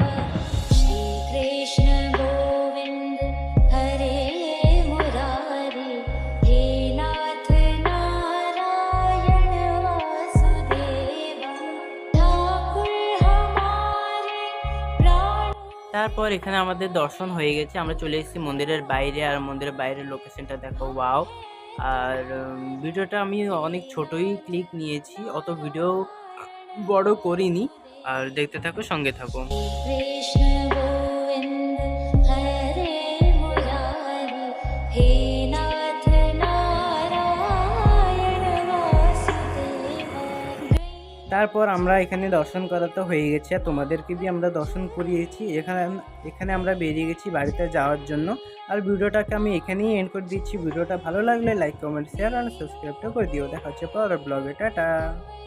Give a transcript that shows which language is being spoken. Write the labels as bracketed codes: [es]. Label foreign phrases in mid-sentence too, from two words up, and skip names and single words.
[sa] श्री कृष्ण गोविंद हरे मुरारी हे नाथ नारायण वासुदेव। [hi] ठाकुर हमारे प्राण। [bn] তারপর এখানে আমাদের দর্শন হয়ে গেছে, আমরা চলে এসেছি মন্দিরের বাইরে। আর মন্দিরের বাইরের লোকেশনটা দেখো, ওয়াও। আর ভিডিওটা আমি অনেক ছোটই ক্লিক নিয়েছি, অত ভিডিও বড় করিনি। আর দেখতে থাকো, সঙ্গে থাকো। [sa] कृष्ण गोविन्द हरे मुरारी हे नाथ नारायण वासुदेव। [bn] তারপর আমরা এখানে দর্শন করা তো হয়ে গেছে, আর তোমাদেরকে भी আমরা দর্শন করিয়েছি। এখানে আমরা বেরিয়ে গেছি বাড়িতে যাওয়ার জন্য। আর ভিডিওটাকে আমি এখানেই এন্ড করে দিচ্ছি। ভিডিওটা ভালো লাগলে লাইক, কমেন্ট, শেয়ার আর সাবস্ক্রাইবটা করে দিও। দেখা হচ্ছে পরের ব্লগে। টাটা।